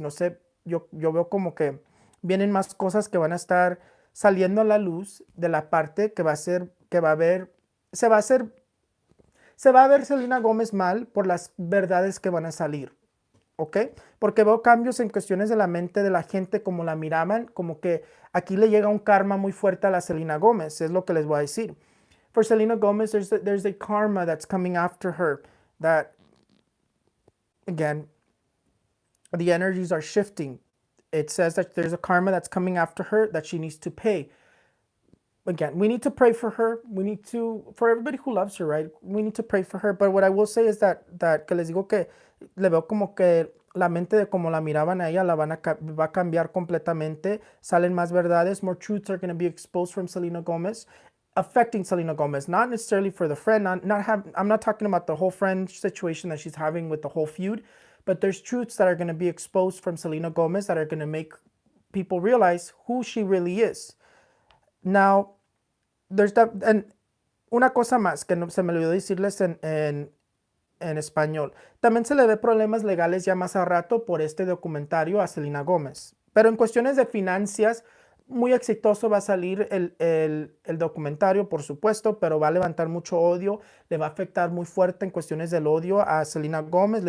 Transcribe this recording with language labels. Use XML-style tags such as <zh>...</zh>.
<es>No sé, yo veo como que vienen más cosas que van a estar saliendo a la luz de la parte que va a ser, que va a haber, se va a ver Selena Gomez mal por las verdades que van a salir. ¿Ok? Porque veo cambios en cuestiones de la mente de la gente, como la miraban, como que aquí le llega un karma muy fuerte a la Selena Gomez, es lo que les voy a decir.</es> <en>For Selena Gomez, there's a karma that's coming after her, that, again, the energies are shifting. It says that there's a karma that's coming after her that she needs to pay. Again, we need to pray for her. We need to, for everybody who loves her, right? We need to pray for her. But what I will say is that</en> <es>que les digo que le veo como que la mente de como la miraban a ella va a cambiar completamente. Salen más verdades.</es> <en>More truths are going to be exposed from Selena Gomez, affecting Selena Gomez. Not necessarily for the friend. I'm not talking about the whole friend situation that she's having with the whole feud. But there's truths that are going to be exposed from Selena Gomez that are going to make people realize who she really is. Now, there's that, and</en> <es>una cosa más que no, se me olvidó decirles en español. También se le ve problemas legales ya más a rato por este documentario a Selena Gomez. Pero en cuestiones de finanzas, muy exitoso va a salir el documentario, por supuesto, pero va a levantar mucho odio, le va a afectar muy fuerte en cuestiones del odio a Selena Gomez.</es>